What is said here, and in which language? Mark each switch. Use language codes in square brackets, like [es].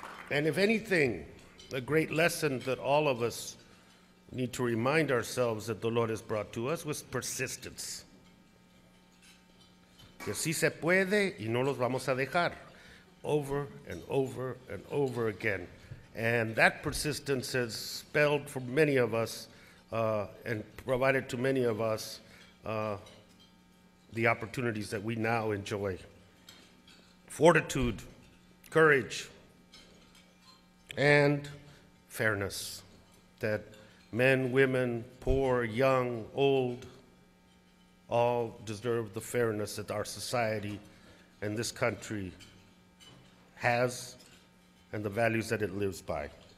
[en] And if anything, a great lesson that all of us need to remind ourselves that Dolores brought to us was persistence. [es] Que sí se puede y no los vamos a dejar, [en] over and over and over again. And that persistence has spelled for many of us and provided to many of us the opportunities that we now enjoy. Fortitude, courage, and fairness, that men, women, poor, young, old, all deserve the fairness that our society and this country has and the values that it lives by.